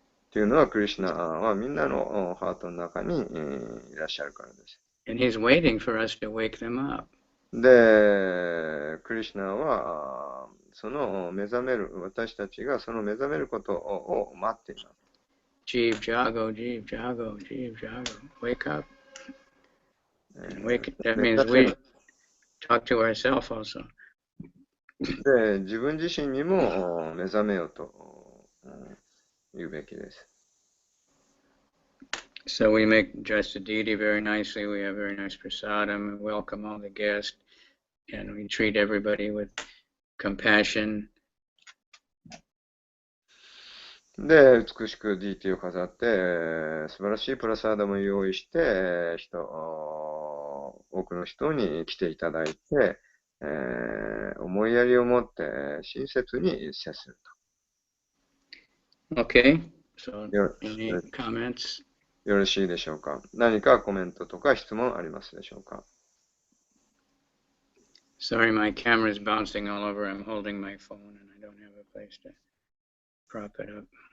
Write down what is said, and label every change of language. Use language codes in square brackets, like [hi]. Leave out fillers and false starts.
[ja] というのは、クリシュナはみんなのハートの中にいらっしゃるからです。 [en] And he's waiting for us to wake them up. [ja] で、クリシュナはその私たちがその目覚めることを待っています。 [bn] Jeev Jago, Jeev Jago, Jeev Jago. [en] Wake up. And that means we talk to ourselves also. [ja] で、自分自身にも目覚めようと言うべきです。 [en] So we dress the deity very nicely. We have very nice prasadam and welcome all the guests, and we treat everybody with compassion. [ja] で、美しく DT を飾って、素晴らしいプラサーダも用意して、多くの人に来ていただいて、思いやりを持って親切に接すると。 [en] Okay, so any comments? [ja] よろしいでしょうか。何かコメントとか質問ありますでしょうか。 [en] Sorry, my camera is bouncing all over. I'm holding my phone and I don't have a place to prop it up.